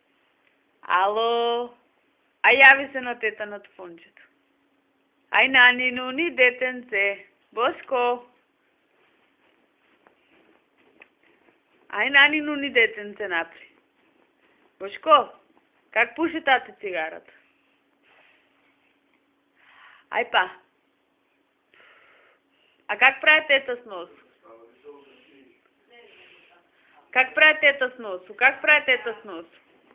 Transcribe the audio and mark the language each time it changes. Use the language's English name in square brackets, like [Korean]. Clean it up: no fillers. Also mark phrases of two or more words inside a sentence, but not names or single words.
[Bulgarian] ај јави се на тета на телефончето, ај нани нуни детенце, Бошко, ај нани нуни детенце напри, Бошко, как пуши тате цигарата? Ај па. А как прави тета с носу? Как прави тета с носу?